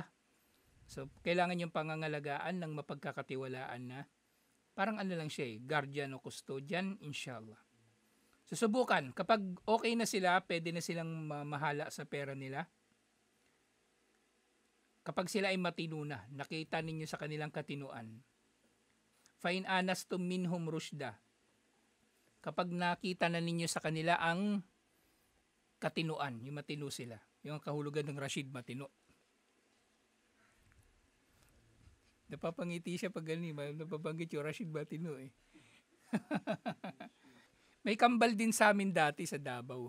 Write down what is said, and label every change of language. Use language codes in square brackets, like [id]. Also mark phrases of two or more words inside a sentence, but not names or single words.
[tl] So, kailangan yung pangangalagaan ng mapagkakatiwalaan na parang lang siya guardian o custodian, inshallah. Susubukan, kapag okay na sila, pwede na silang mahala sa pera nila. Kapag sila ay matino na, nakita ninyo sa kanilang katinuan. [ar] فإن آنستم منهم رشدا. [tl] Kapag nakita na ninyo sa kanila ang katinuan, yung matino sila. Yung kahulugan ng Rashid, matino. Napapangiti siya pag napabanggit yung Rashid Batino eh. May kambal din sa amin dati sa Davao.